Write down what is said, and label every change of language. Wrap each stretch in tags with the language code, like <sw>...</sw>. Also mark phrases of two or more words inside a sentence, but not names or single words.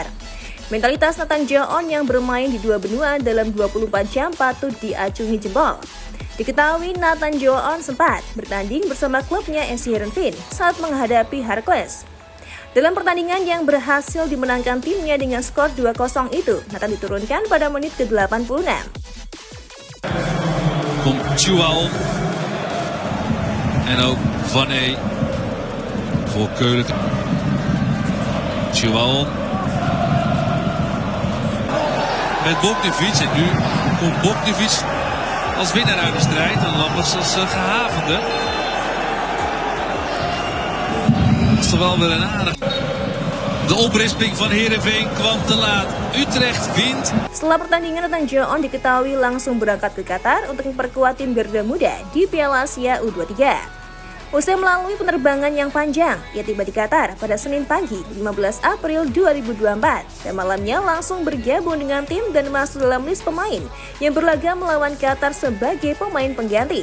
<id>Mentalitas Nathan Joon yang bermain di dua benua dalam 24 jam patut diacungi jempol. Diketahui Nathan Joon sempat bertanding bersama klubnya FC Heerenveen saat menghadapi Heracles. Dalam pertandingan yang berhasil dimenangkan timnya dengan skor 2-0 itu, Nathan diturunkan pada menit ke-86.</id> <nl>Komt Chuaon en ook Vané voor Keulen. Chuaon met Bogdanovic en nu komt Bogdanovic als winnaar uit de strijd en Lammers als gehavende. Dat is toch wel weer een aardig. De oprisping van Heerenveen kwam te laat. Utrecht wint.</nl> <id>Setelah pertandingan, Nathan Joon diketahui langsung berangkat ke Qatar untuk memperkuat tim Garuda Muda di Piala Asia U23. Usai melalui penerbangan yang panjang, ia tiba di Qatar pada Senin pagi 15 April 2024 dan malamnya langsung bergabung dengan tim dan masuk dalam list pemain yang berlaga melawan Qatar sebagai pemain pengganti.</id>